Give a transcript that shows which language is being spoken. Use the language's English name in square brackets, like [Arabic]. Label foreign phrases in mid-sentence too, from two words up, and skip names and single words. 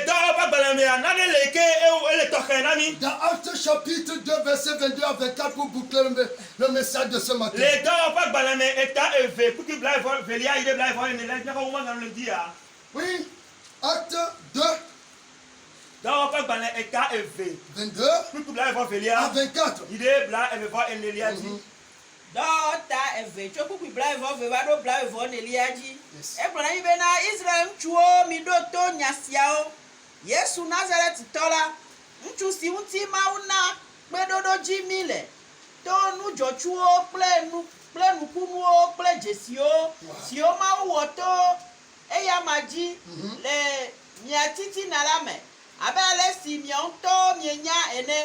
[French] Dans Actes chapitre 2, verset 22 à 24, pour boucler le message de ce matin. Oui, Actes 2, 22 à 24. [Ewe] Dɔɔta eve tso kpukpui bla evɔ ve va ɖo bla evɔ nelia dzi. Egblɔ na mi bena Israel ŋutsuwo mi ɖo to nya siawo. Yesu Nazaretitɔ la, ŋutsu si ŋuti Mawu na kpeɖoɖo dzi mi le to nudzɔtsuwo kple nukunuwo kple dzesiwo siwo Mawu wɔ to eya ma dzi le mia titina la me abe ale si mia ŋutɔ mienya ene.